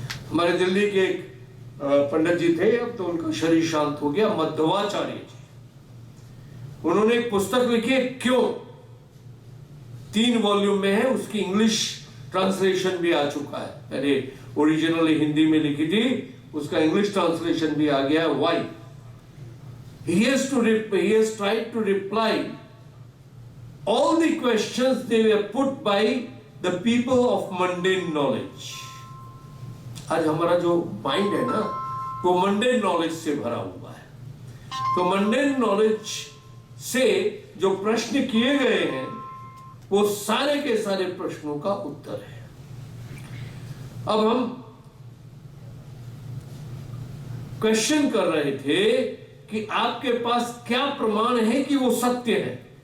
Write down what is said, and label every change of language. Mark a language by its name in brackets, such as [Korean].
[Hindi] हमारे दिल्ली के एक पंडित जी थे, अब तो उनका शरीर शांत हो गया, मध्वाचार्य जी। उन्होंने एक पुस्तक लिखी है क्यों, 3 वॉल्यूम में है, उसकी इंग्लिश ट्रांसलेशन भी आ चुका है। अरे ओरिजिनली हिंदी में लिखी थी, उसका इंग्लिश ट्रांसलेशन भी आ गया। [English] Why? he has tried to reply all the questions they were put by the people of mundane knowledge। [Hindi] आज हमारा जो माइंड है ना, वो मंडेन नॉलेज से भरा हुआ है। तो मंडेन नॉलेज से जो प्रश्न किए गए हैं वो सारे के सारे प्रश्नों का उत्तर है। अब हम क्वेश्चन कर रहे थे कि आपके पास क्या प्रमाण है कि वो सत्य है?